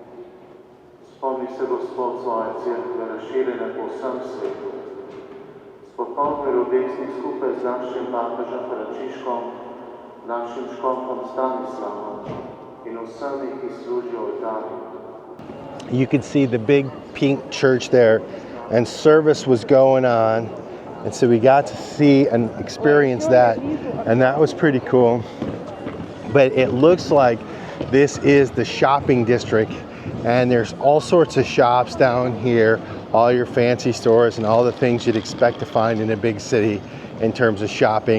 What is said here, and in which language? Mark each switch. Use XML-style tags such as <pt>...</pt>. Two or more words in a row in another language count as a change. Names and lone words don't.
<sl>Spomni se, Gospod, svoje cerkve razširjene po vsem svetu. popolni ljubezni skupaj z našim papežem Frančiškom, našim škofom Stanislavom in vsemi, ki služijo oltarju.</sl> <en>You could see the big pink church there, and service was going on, and so we got to see and experience that, and that was pretty cool. But it looks like this is the shopping district, and there's all sorts of shops down here, all your fancy stores and all the things you'd expect to find in a big city in terms of shopping.</en>